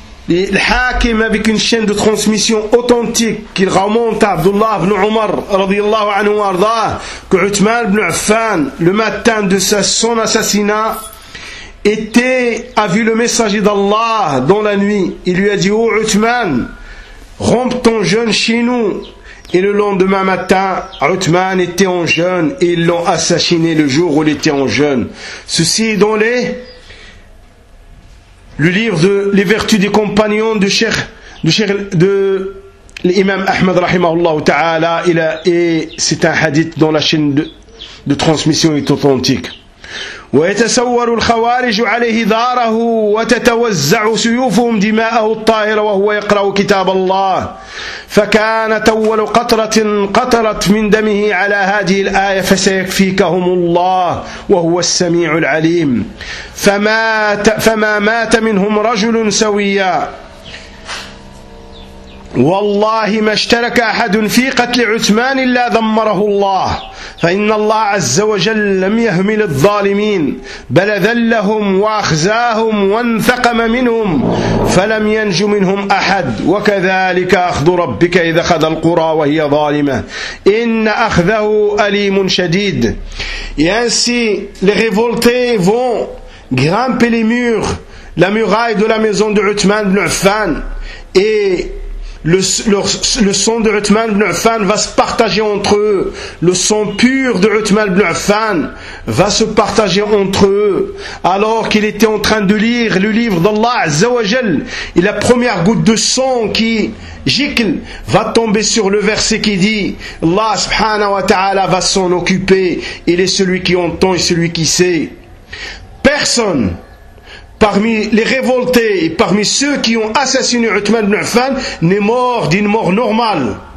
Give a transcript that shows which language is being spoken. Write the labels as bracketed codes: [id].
[fr] Le Hakim avec une chaîne de transmission authentique qu'il remonte à Abdullah ibn Umar radiyallahu anhu arda que Uthman ibn Affan le matin de son assassinat était a vu le messager d'Allah dans la nuit. Il lui a dit oh Uthman, rompe ton jeûne chez nous. Et le lendemain matin, Uthman était en jeûne et ils l'ont assassiné le jour où il était en jeûne. Ceci est dans les Le livre de les vertus des compagnons du cheikh de l'imam Ahmed rahimahullah ta'ala il a et c'est un hadith dont la chaîne de transmission est authentique. [ar] ويتسور الخوارج عليه داره وتتوزع سيوفهم دماءه الطاهرة وهو يقرأ كتاب الله فكانت أول قطرة قطرت من دمه على هذه الآية فسيكفيكهم الله وهو السميع العليم فما مات منهم رجل سويا والله ما اشترك أحد في قتل عثمان إلا ذمره الله فإن الله عز وجل لم يهمل الظالمين بل ذلهم وأخزاهم وانتقم منهم فلم ينج منهم أحد وكذلك أخذ ربك إذا أخذ القرى وهي ظالمة إن أخذه أليم شديد [fr] ainsi les révoltés vont grimper les murs la muraille de la maison de Uthman ibn Affan et Le son de Uthman ibn Affan va se partager entre eux. Le son pur de Uthman ibn Affan va se partager entre eux. Alors qu'il était en train de lire le livre d'Allah Azza wa Jal, et la première goutte de son qui gicle va tomber sur le verset qui dit Allah subhanahu wa ta'ala va s'en occuper. Il est celui qui entend et celui qui sait. Personne parmi les révoltés et parmi ceux qui ont assassiné Uthman ibn Affan, n'est mort d'une mort normale.